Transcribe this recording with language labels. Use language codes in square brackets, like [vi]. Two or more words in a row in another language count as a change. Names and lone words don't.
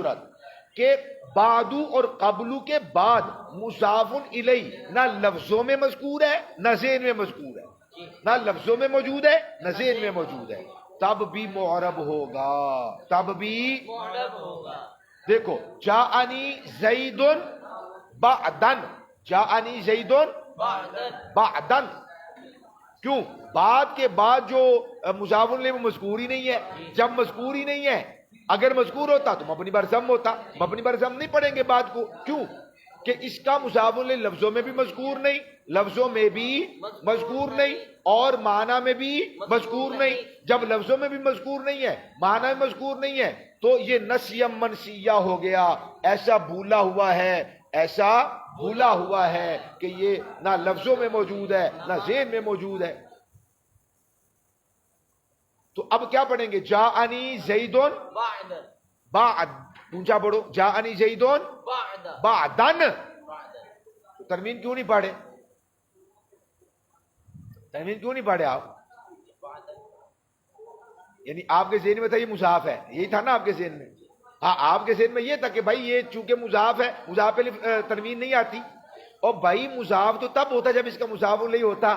[ur] تیسری صورت، کہ بعدو اور قبلو کے بعد مضاف الیہ نہ لفظوں میں مذکور ہے نہ ذہن میں مذکور ہے، نہ لفظوں میں موجود ہے نہ ذہن میں موجود ہے، تب بھی معرب ہوگا، تب بھی معرب ہوگا۔ [ar] دیکھو جاءنی زید بعدن، جاءنی زید بعدن بعدن، [ur] کیوں؟ بعد کے بعد جو مضاف الیہ وہ مذکور ہی نہیں ہے، جب مذکور ہی نہیں ہے، اگر مذکور ہوتا تو مبنی بر ضم ہوتا، مبنی بر ضم نہیں پڑھیں گے بعد کو، کیوں کہ اس کا مضاف الیہ لفظوں میں بھی مذکور نہیں، لفظوں میں بھی مذکور نہیں اور معنی میں بھی مذکور نہیں، جب لفظوں میں بھی مذکور نہیں ہے معنی میں مذکور نہیں ہے تو یہ [ar] نسیہ منسیہ [ur] ہو گیا، ایسا بھولا ہوا ہے، ایسا بھولا ہوا ہے کہ یہ نہ لفظوں میں موجود ہے نہ ذہن میں موجود ہے۔ تو اب کیا پڑھیں گے؟ [ar] جاءنی زیدون [ur] بعدن بعد، اونچا پڑھو، [ar] جاءنی زیدون [ur] بعدن بعدن، بعدن تو تنوین کیوں نہیں پڑھے؟ تنوین کیوں نہیں پڑھے آپ؟ بعدن یعنی آپ کے ذہن میں تھا یہ مضاف ہے، یہی تھا نا آپ کے ذہن میں؟ ہاں آپ کے ذہن میں یہ تھا کہ بھائی یہ چونکہ مضاف ہے، مضاف پہ تنوین نہیں آتی، اور بھائی مضاف تو تب ہوتا جب اس کا مضاف الیہ ہوتا،